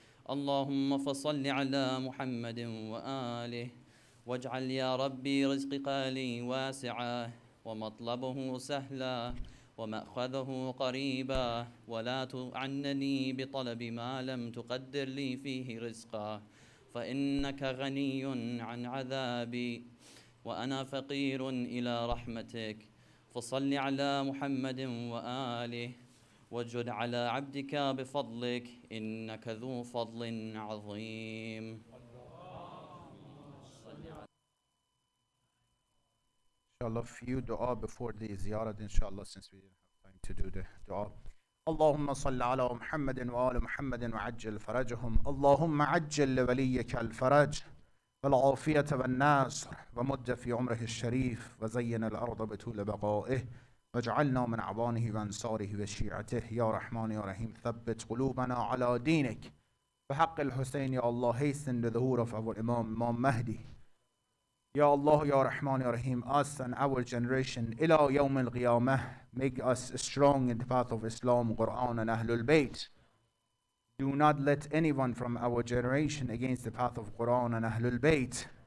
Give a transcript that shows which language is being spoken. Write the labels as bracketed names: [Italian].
[Arabic] اللهم فصل على محمد وآله واجعل يا ربي رزق قالي واسعا ومطلبه سهلا ومأخذه قريبا ولا تعنني بطلب ما لم تقدر لي فيه رزقا فإنك غني عن عذابي وأنا فقير إلى رحمتك فصل على محمد وآله واجد على عبدك بفضلك إنك ذو فضل عظيم. [English] Inshallah, few dua before the ziyarat, inshallah, since we didn't have time to do the dua. [Arabic] اللهم صل على محمد وآل محمد وعجل فرجهم. اللهم عجل لوليك الفرج والعافية والنصر ومد في عمره الشريف وزين الأرض بطول بقائه واجعلنا من أعوانه وأنصاره وشيعته يا رحمن يا رحيم. ثبت قلوبنا على دينك بحق الحسين. يا الله, [English] hasten the zuhur of our Imam Mahdi. Ya Allah, Ya Rahman, Ya Rahim, us and our generation, ila yawm al-qiyamah, make us strong in the path of Islam, Quran and Ahlul Bayt. Do not let anyone from our generation against the path of Quran and Ahlul Bayt.